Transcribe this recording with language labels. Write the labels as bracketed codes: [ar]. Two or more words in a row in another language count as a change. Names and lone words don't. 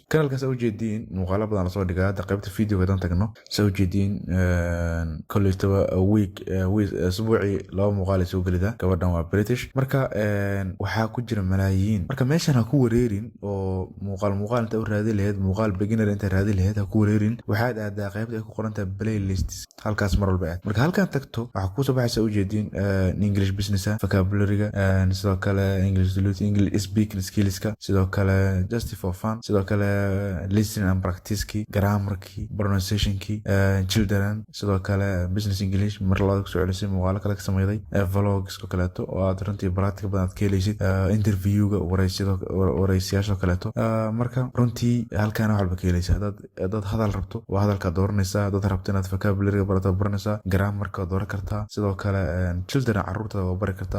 [so] kanaalkaas u jeediin muuqaalo badan la soo dhigay. hadda qaybta videoga dan tagno soo jeediin koleytaba asbuuci 2 muuqaal soo gelida. gabadhan waa British. marka waxaa ku jira malaayiin. marka meeshan ha ku wareerin oo muuqaal inta u raadi lahayd, muuqaal beginner inta raadi lahayd ha ku wareerin. waxaad aadaa qaybta ay ku qoran tahay playlists, halkaas mar walba aad. marka halkan tagto waxaa ku soo baxaysa u jeediin [en] English business, [so] vocabulary-ga, sidoo kale [en] English diluted, English speaking skills-ka, [so] sidoo kale [en] just for fun, [so] sidoo kale [en] listening and practice-ki, [so] grammar-ki, pronunciation-ki, children, sidoo kale [en] business English [so] mar labaad ku soo celisay muuqaalo kale ka sameeyay, vlogs oo kaleeto oo aad runtii practical badan ka helaysid, interview-ga, wareysiyaasha kaleeto. marka runtii halkaan wax walba ka helaysaa. dad hadal rabto waa hadalka dooranaysaa, dad rabto inaad vocabulary barato baranaysaa, grammar-ka dooran kartaa, sidoo kale children caruurtada waa bari kartaa.